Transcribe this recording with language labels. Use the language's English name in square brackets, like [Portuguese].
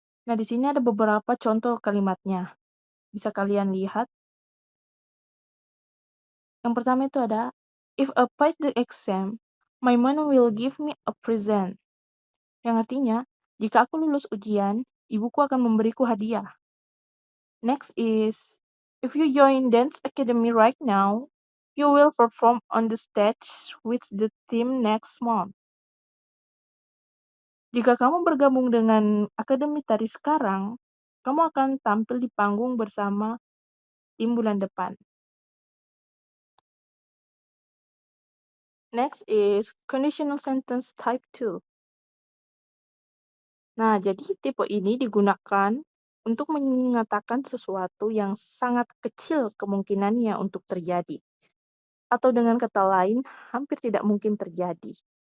[Indonesian] Nah, di sini ada beberapa contoh kalimatnya. Bisa kalian lihat. Yang pertama itu ada, [English] if I pass the exam, my mom will give me a present. [Indonesian] Yang artinya, jika aku lulus ujian, ibuku akan memberiku hadiah. [English] Next is, if you join dance academy right now, you will perform on the stage with the team next month. [Indonesian] Jika kamu bergabung dengan akademi tari sekarang, kamu akan tampil di panggung bersama tim bulan depan. [English] Next is conditional sentence type 2. [Indonesian] Nah, jadi tipe ini digunakan untuk mengatakan sesuatu yang sangat kecil kemungkinannya untuk terjadi. Atau dengan kata lain, hampir tidak mungkin terjadi.